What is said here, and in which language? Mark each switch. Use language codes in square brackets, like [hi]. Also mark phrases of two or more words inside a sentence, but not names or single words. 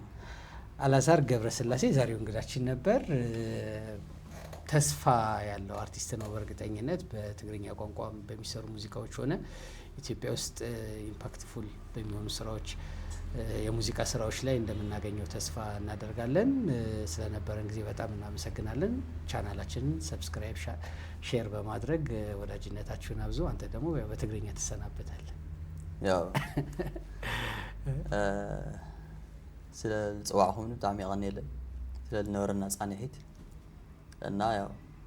[am] አላዛር ገብረስላሴ ዛሬው እንግዳችን ነበር። ተስፋ ያለው አርቲስት ነው በእርግጠኝነት በትግርኛ ቋንቋ በሚሰሩ ሙዚቃዎች ሆነ ኢትዮጵያ ውስጥ ኢምፓክትፉል በሚሆኑ ስራዎች የሙዚቃ ስራዎች ላይ እንደምናገኘው ተስፋ እናደርጋለን። ስለነበረን ጊዜ በጣም እናመሰግናለን። ቻናላችንን ሰብስክራይብ፣ ሼር በማድረግ ወዳጅነታችሁን አብዙ። አንተ ደግሞ በትግርኛ ትሰናበታለህ። [ti] ያው ስለ ጽዋዕኹም ብጣዕሚ ይቀኒየለይ ስለ ዝነበረና ጻንሒት እና ያው